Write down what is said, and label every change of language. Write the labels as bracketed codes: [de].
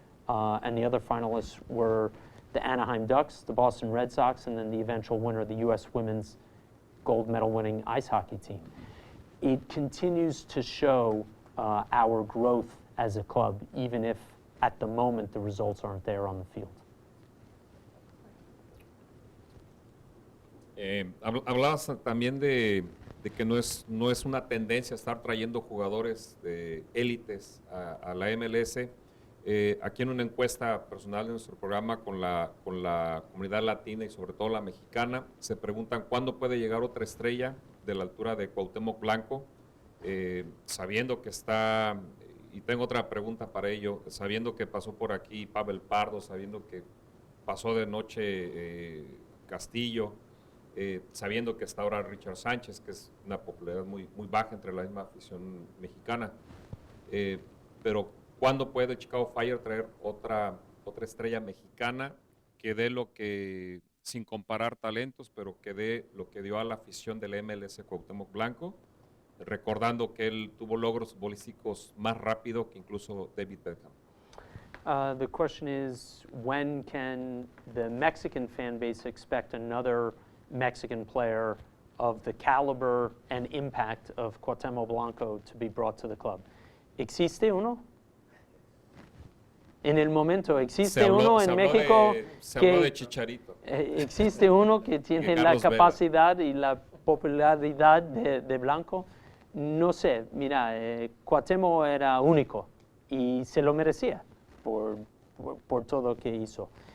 [en] And the other finalists were the Anaheim Ducks, the Boston Red Sox, and then the eventual winner, the U.S. women's gold medal winning ice hockey team. It continues to show our growth as a club, even if at the moment the results aren't there on the field. [es] Hablabas también de que no es una tendencia estar trayendo jugadores de élites a la MLS. Aquí en una encuesta personal de nuestro programa con la comunidad latina y sobre todo la mexicana, se preguntan cuándo puede llegar otra estrella de la altura de Cuauhtémoc Blanco, sabiendo que está, y tengo otra pregunta para ello, sabiendo que pasó por aquí Pavel Pardo, sabiendo que pasó de noche Castillo, sabiendo que está ahora Richard Sánchez, que es una popularidad muy baja entre la misma afición mexicana. Pero ¿cuándo puede Chicago Fire traer otra estrella mexicana que dé lo que, sin comparar talentos, pero que dé lo que dio a la afición del MLS Cuauhtémoc Blanco, recordando que él tuvo logros futbolísticos más rápido que incluso David Beckham? [en] The question is, when can the Mexican fan base expect another Mexican player of the caliber and impact of Cuauhtémoc Blanco to be brought to the club? [es] ¿Existe uno? En el momento, ¿existe uno en México? Se habló de Chicharito. ¿Existe uno que tiene la capacidad y la popularidad de Blanco? No sé, mira, Cuauhtémoc era único y se lo merecía por todo lo que hizo.